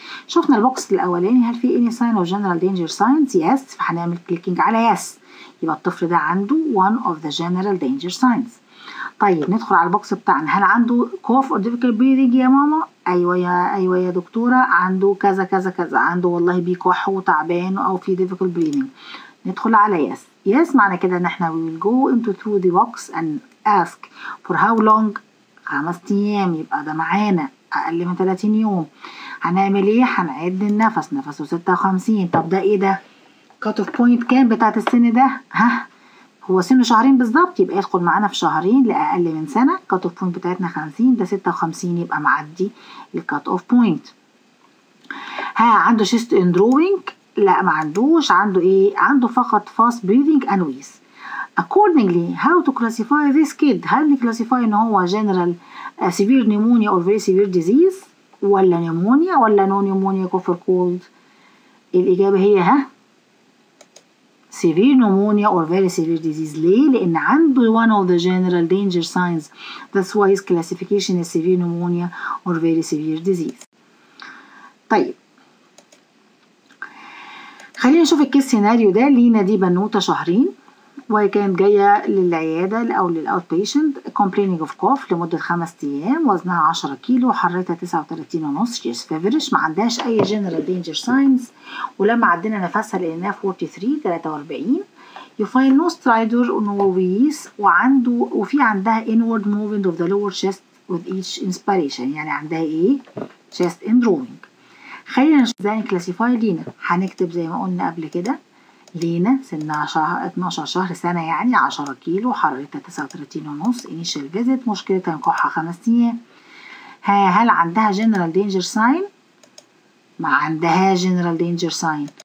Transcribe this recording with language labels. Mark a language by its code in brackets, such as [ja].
[ar] شفنا البوكس الاولاني هل في [en] any sign of general danger signs؟ [ar] yes، فهنعمل كليكينج على yes، يبقى الطفل ده عنده [en] one of the general danger signs. [ar] طيب ندخل على البوكس بتاعنا، هل عنده [en] cough or difficult breathing [ar] يا ماما؟ ايوه يا دكتوره، عنده كذا كذا كذا، عنده والله بيكح وتعبان او في [en] difficult breathing. [ar] ندخل على yes معنى كده ان احنا [en] we will go into through the box and ask for how long، [ar] 5 ايام، يبقى ده معانا اقل من 30 يوم. هنعمل ايه؟ هنعد النفس، نفسه 56. طب ده ايه ده؟ cut off point كام بتاعت السن ده؟ هو سنه شهرين بالظبط، يبقى يدخل معانا في شهرين لأقل من سنة. cut off point بتاعتنا 50، ده 56 يبقى معدي الكات اوف بوينت. عنده chest indrawing؟ لا ما عندوش. عنده ايه؟ عنده فقط [en] fast breathing and wheeze. accordingly how to classify this kid؟ [ar] هل نكلاسيفاي ان هو [en] general severe pneumonia or very severe disease [ar] ولا [en] pneumonia ولا no pneumonia cough or cold؟ [ar] الإجابة هي [en] severe pneumonia or very severe disease. [ar] ليه؟ لأن عنده [en] one of the general danger signs. That's why his classification is severe pneumonia or very severe disease. [ar] طيب خلينا نشوف الكيس سيناريو ده. لينا دي بنوتة شهرين وهي كانت جاية للعيادة أو للأوت بيشنت [en] complaining of cough [ar] لمدة 5 أيام، وزنها 10 كيلو، حرارتها 39.5، [en] she is feverish، [ar] ما عندهاش أي [en] general danger signs، [ar] ولما عدينا نفسها لقيناها 43. [en] you find no stridor or no wheeze، [ar] وفي عندها [en] inward movement of the lower chest with each inspiration، [ar] يعني عندها ايه؟ [en] chest indrawing. [ar] خلينا نشوف ازاي نكلاسيفاي لينا. هنكتب زي ما قلنا قبل كده، لينا سنها 12 شهر، سنة يعني، 10 كيلو، حرارتها 39.5، [en] initial visit، [ar] مشكلتها نكحها 5 أيام. هل عندها [en] general danger sign؟ [ar] ما عندها general danger sign.